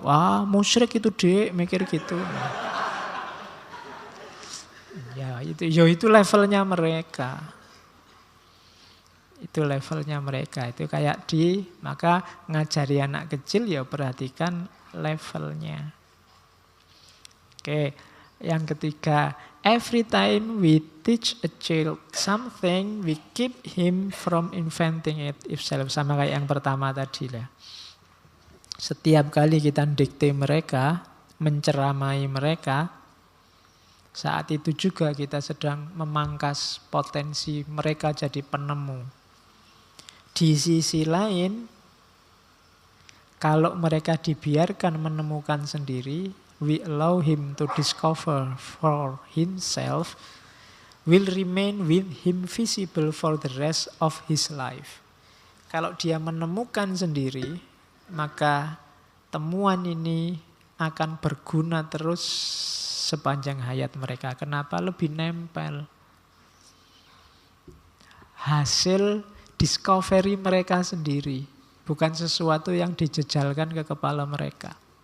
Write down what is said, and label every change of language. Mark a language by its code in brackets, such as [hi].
[id] Wah musyrik itu dek, mikir gitu. Ya itu levelnya mereka. Itu levelnya mereka. Itu kayak maka ngajari anak kecil ya perhatikan levelnya. Oke, yang ketiga, [en] every time we teach a child something, we keep him from inventing it himself. [id] Sama kayak yang pertama tadi lah. Setiap kali kita dikte mereka, menceramai mereka, saat itu juga kita sedang memangkas potensi mereka jadi penemu. Di sisi lain, kalau mereka dibiarkan menemukan sendiri, [en] we allow him to discover for himself, will remain with him visible for the rest of his life. [id] Kalau dia menemukan sendiri, maka temuan ini akan berguna terus sepanjang hayat mereka. Kenapa? Lebih nempel. Hasil discovery mereka sendiri, bukan sesuatu yang dijejalkan ke kepala mereka.